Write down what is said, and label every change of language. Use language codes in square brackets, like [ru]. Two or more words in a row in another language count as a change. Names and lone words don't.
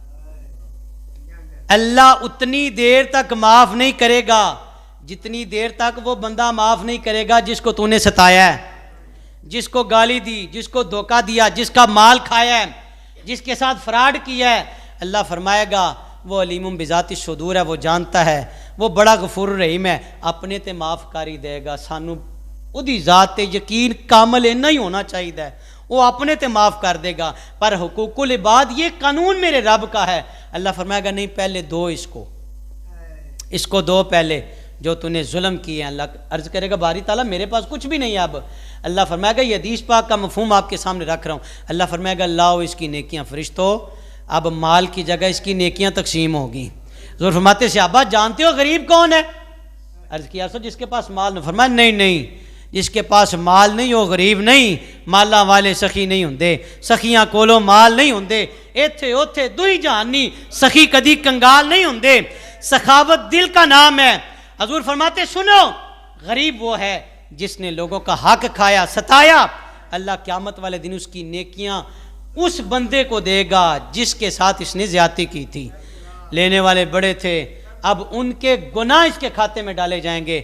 [ur] اللہ اتنی دیر تک معاف نہیں کرے گا جتنی دیر تک وہ بندہ معاف نہیں کرے گا جس کو تو نے ستایا ہے, جس کو گالی دی, جس کو دھوکہ دیا, جس کا مال کھایا ہے, جس کے ساتھ فراڈ کیا ہے. اللہ فرمائے گا وہ [ar] علیم بذات الصدور [ur] ہے, وہ جانتا ہے, وہ بڑا غفور رحیم ہے, [pa] اپنے تے معاف کاری دے گا. سانو اودی ذات تے یقین کامل اینا ہی ہونا چاہیے, وہ اپنے تے معاف کر دے گا. [ur] پر حقوق العباد یہ قانون میرے رب کا ہے. اللہ فرمائے گا نہیں پہلے دو اس کو دو پہلے جو تو نے ظلم کیے ہیں. اللہ عرض کرے گا باری تعالیٰ میرے پاس کچھ بھی نہیں ہے اب. اللہ فرمائے گا یہ حدیث پاک کا مفہوم آپ کے سامنے رکھ رہا ہوں. اللہ فرمائے گا لاؤ اس کی نیکیاں فرشتوں, اب مال کی جگہ اس کی نیکیاں تقسیم ہوگی. حضور فرماتے صحابہ جانتے ہو غریب کون ہے؟ عرض کیا سو جس کے پاس مال نہ. فرمایا نہیں جس کے پاس مال نہیں ہو غریب نہیں. [pa] مالاں والے سخی نہیں ہوندے, سخیاں کولوں مال نہیں ہوندے. ایتھے اوتھے دوئی جہانی سخی کدی کنگال نہیں ہوندے. [ur] سخاوت دل کا نام ہے. حضور فرماتے سنو غریب وہ ہے جس نے لوگوں کا حق کھایا, ستایا. اللہ قیامت والے دن اس کی نیکیاں اس بندے کو دے گا جس کے ساتھ اس نے زیادتی کی تھی. لینے والے بڑے تھے, اب ان کے گناہ اس کے کھاتے میں ڈالے جائیں گے.